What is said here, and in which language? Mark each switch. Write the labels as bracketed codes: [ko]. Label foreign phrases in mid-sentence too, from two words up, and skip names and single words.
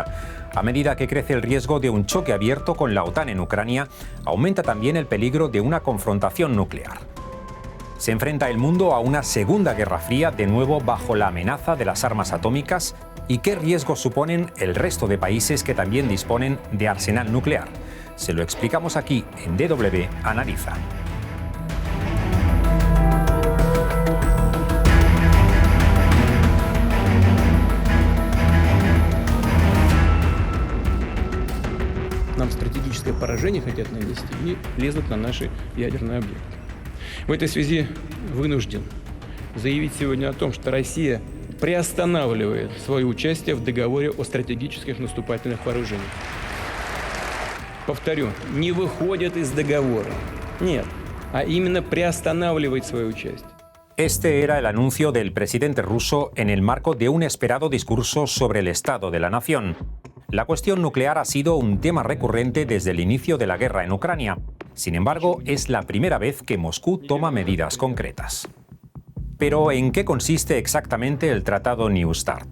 [es] A medida que crece el riesgo de un choque abierto con la OTAN en Ucrania, aumenta también el peligro de una confrontación nuclear. Se enfrenta el mundo a una segunda guerra fría, de nuevo bajo la amenaza de las armas atómicas. ¿Y qué riesgos suponen el resto de países que también disponen de arsenal nuclear? Se lo explicamos aquí en DW Analiza. [ru] Нам стратегическое поражение хотят нанести и лезут на наши ядерные объекты. В этой связи вынужден заявить сегодня о том, что Россия приостанавливает свое участие в договоре о стратегических наступательных вооружениях. Повторю, не выходит из договора. Нет, а именно приостанавливает свое участие. [es] Este era el anuncio del presidente ruso en el marco de un esperado discurso sobre el estado de la nación. La cuestión nuclear ha sido un tema recurrente desde el inicio de la guerra en Ucrania. Sin embargo, es la primera vez que Moscú toma medidas concretas. Pero, ¿en qué consiste exactamente el tratado New START?